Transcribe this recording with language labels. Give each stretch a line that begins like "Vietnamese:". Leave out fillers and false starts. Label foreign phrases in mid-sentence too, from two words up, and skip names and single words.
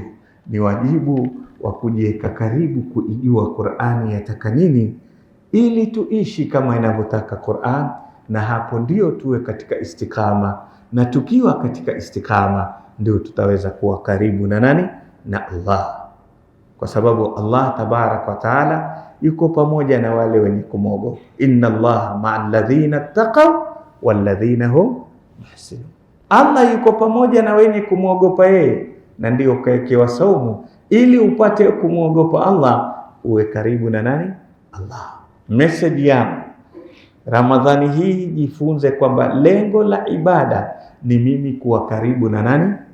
Swahili: Ni wajibu wa kujiweka karibu kuijua Qur'ani yataka nini, ili tuishi kama inavyotaka Qur'an, na hapo ndio tuwe katika istiqama, na tukiwa katika istiqama ndio tutaweza kuwa karibu na nani? Na Allah, kwa sababu
Arabic: الله تبارك وتعالى
Swahili: yuko pamoja na wale wenye kumwogopa.
Arabic: إن الله مع الذين اتقوا والذين هم محسنون.
Swahili: Allah yuko pamoja na wenye kumwogopa yeye, na ndio kaekewa saumu ili upate kumwogopa Allah, uwe karibu na nani? Allah. Message yangu Ramadhani hii, jifunze kwamba lengo la ibada ni mimi kuwa karibu na nani?